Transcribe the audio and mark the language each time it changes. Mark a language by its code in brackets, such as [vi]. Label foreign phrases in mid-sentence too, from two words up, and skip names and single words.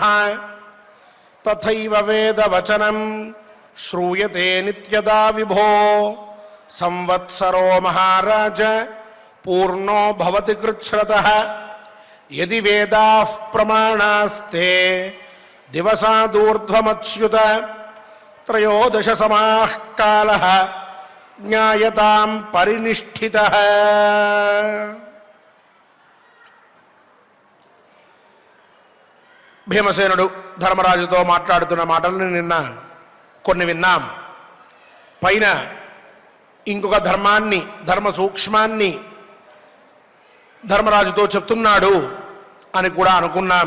[sa] तथैव वेदवचनं श्रूयते नित्यदा विभो संवत्सरो महाराज पूर्णो भवति कृच्छ्रतः। यदि वेदाः प्रमाणास्ते दिवसादूर्ध्वमच्युत त्रयोदश समाः कालः ज्ञायतां परिनिष्ठितः। [te] భీమసేనుడు ధర్మరాజుతో మాట్లాడుతున్న మాటలను నిన్న కొన్ని విన్నాం. పైన ఇంకొక ధర్మాన్ని, ధర్మ సూక్ష్మాన్ని ధర్మరాజుతో చెప్తున్నాడు అని కూడా అనుకున్నాం.